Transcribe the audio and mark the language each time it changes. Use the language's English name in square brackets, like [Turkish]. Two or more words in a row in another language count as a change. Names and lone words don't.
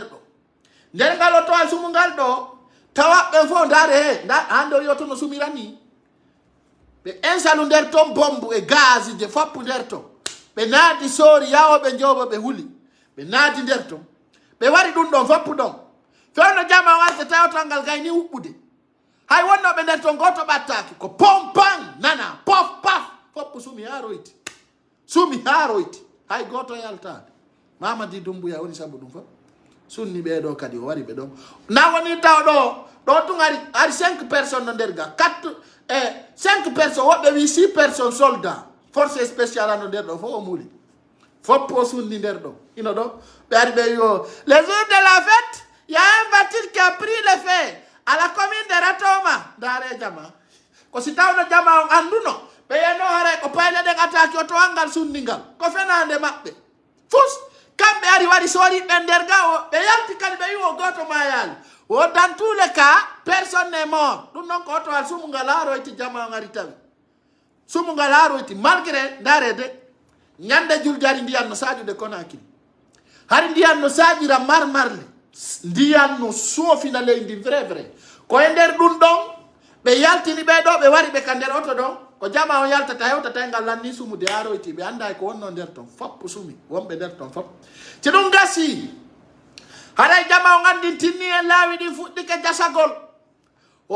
[Fula] ɗo nder ngal o towal sumungal ɗo tawaɓɓe fof ndare he hande o yoto no sumirani ɓe insalu nder ton bombu e gaz je foppu nder ton ɓe naadi soori yawoɓe jowo ɓe huli ɓe naadi nder ton ɓe wari ɗum ɗon foppu ɗon fewno jama o arde tawatal ngal gayni huɓɓude hay wonnoɓe nder ton goto ɓattaki ko pompan nana pof paf foppu sumi ha royti hay goto yaltade Mamadi Doumbouya woni sabu ɗum fof sunni ɓeɗo kadi o wari ɓe ɗon na woni taw ɗo tun ari 5 personnes no nder ga 5 personnes woɓɓe wi [French] 6 personnes soldats force spéciale [Fula] no nder ɗo fof o muuli foppu o sunni nder ɗo ino ɗo ɓe ari ɓe yo [French] le jour de la fête y a un voiture qui a pris le feu à la commune de Ratoma [Fula] dare jama ko si tawno jama on anduno ɓe yeno haray ko payle ɗen attaque o towangal sunningal ko fenande maɓɓe fus kamɓe ari wari sooriɓe nder ga o ɓe yalti kadi ɓe wi o goto mayali o [French] dans tous les cas personne n'est mort [Fula] ɗum noon ko otowal sumungal haroyti jama on ari tawi sumungal haroyti malgré darede ñande julde ari ndiyan no sajude Conakry hari ndiyan no sajira marmarle ndiyan no soofina leydi vrai ko e nder ɗum ɗon ɓe yaltini ɓe ɗo ɓe wari ɓe ka nder oto ɗon ko jama on yaltata hewtata ngal lanni sumude haroyti ɓe anda ko wonno nder ton foppu sumi wonɓe nder ton fop ci ɗum gasi haɗay jama on andi tinni en laawi ɗin fuɗɗike jasagol o